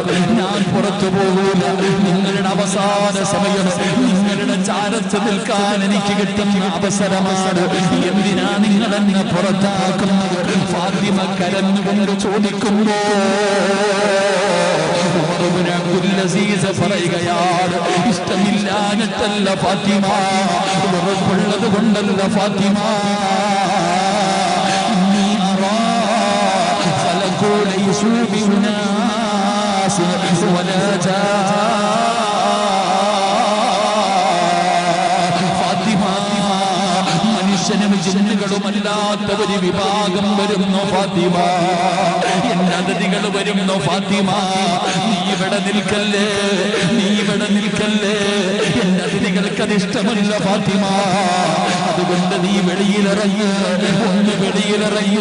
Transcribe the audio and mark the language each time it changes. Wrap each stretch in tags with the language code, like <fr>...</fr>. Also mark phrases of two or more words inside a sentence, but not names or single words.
<ml>ഞാൻ പുറത്തു പോകൂല, നിങ്ങളുടെ അവസാന സമയം, നിങ്ങളുടെ ചാരത്ത് നിൽക്കാൻ എനിക്ക് കിട്ടുന്ന അവസരമാണ്, എന്തിനാ നിങ്ങൾ എന്നെ പുറത്താക്കുന്നത്? ഫാത്തിമ കരഞ്ഞുകൊണ്ട് ചോദിക്കുമ്പോ ഉമർ ഇബ്നു അബ്ദുൽ അസീസ് പറയുകയാണ്, ഇഷ്ടമില്ലാഞ്ഞിട്ടല്ല ഫാത്തിമ, ഉറപ്പുള്ളത് കൊണ്ടല്ല ഫാത്തിമ,</ml> <ar>ليسوا بالناس ولا</ar> <ml>മനുഷ്യനും ജിന്നുകളുമല്ലാത്ത ഒരു വിഭാഗം വരുന്നു ഫാത്തിമ, എന്റെ അതിഥികൾ വരുന്നു ഫാത്തിമ, നീ ഇവിടെ നിൽക്കല്ലേ, നീ ഇവിടെ നിൽക്കല്ലേ, എന്റെ അതിഥികൾക്ക് അതിഷ്ടമല്ല ഫാത്തിമ, അതുകൊണ്ട് നീ വെളിയിലിറങ്ങ്, ഒന്ന് വെളിയിലിറങ്ങ്.</ml>